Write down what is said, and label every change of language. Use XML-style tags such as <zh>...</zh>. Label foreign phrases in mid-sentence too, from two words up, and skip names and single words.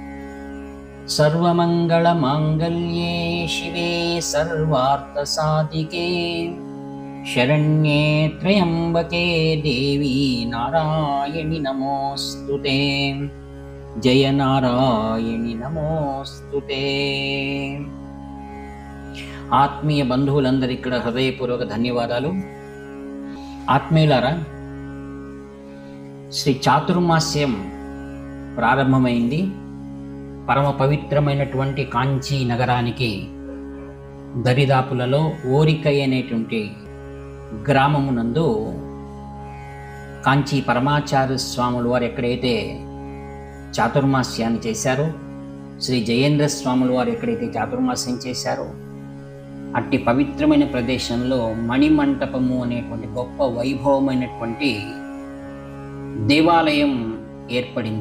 <sa>सर्वमङ्गलमाङ्गल्ये शिवे सर्वार्थसाधिके शरण्ये त्र्यम्बके देवी नारायणि नमोऽस्तुते। जय नारायणि नमोऽस्तुते।</sa> <te>ఆత్మీయ బంధువులందరికీ ఇక్కడ హృదయపూర్వక ధన్యవాదాలు. ఆత్మీయులారా, శ్రీ చాతుర్మాస్యం ప్రారంభమైంది. పరమ పవిత్రమైనటువంటి కాంచీ నగరానికి దరిదాపులలో ఓరికై అనేటువంటి గ్రామమునందు కాంచీ పరమాచార్య స్వాముల వారు ఎక్కడైతే చాతుర్మాస్యాన్ని చేశారో, శ్రీ జయేంద్ర స్వాముల వారు ఎక్కడైతే చాతుర్మాస్యం చేశారో, అట్టి పవిత్రమైన ప్రదేశంలో మణిమంటపము అనేటువంటి గొప్ప వైభవమైనటువంటి దేవాలయం ఏర్పడింది.</te>